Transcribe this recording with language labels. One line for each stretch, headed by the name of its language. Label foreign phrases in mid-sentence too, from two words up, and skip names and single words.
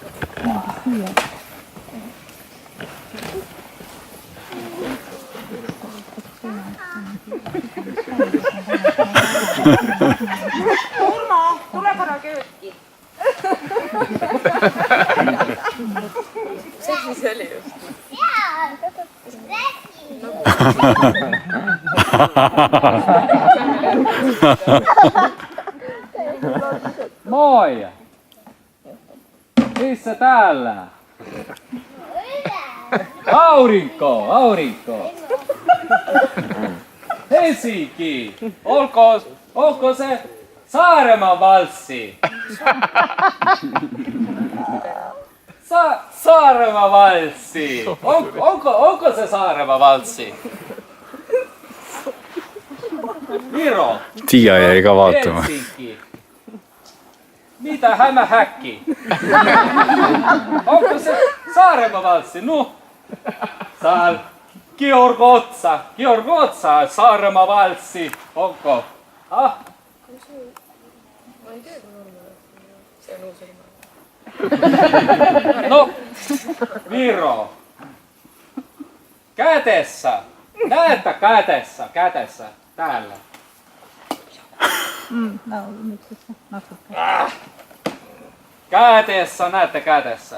Estonian: Urmo, tule korra kööki. See oli just.
Finnish: Moi! Missä täällä? Aurinko! Helsinki! Olko se Saaremaan valssi? Saaremaan valssi! Onko se Saaremaan valssi? Viro!
Estonian: Tiia jäi ka vaatama.
Finnish: Helsinki! Mitä hämähäkki? Onko se Saaremaan valssi? No, Georg Otsa, Saaremaan valssi. Onko? Ah?
Estonian: Ma ei tea, kui normaalne. See on uus ilma.
Finnish: No, Viro. Kädessä. Näettä kädessä. Täällä. Kädessä, näette kädessä.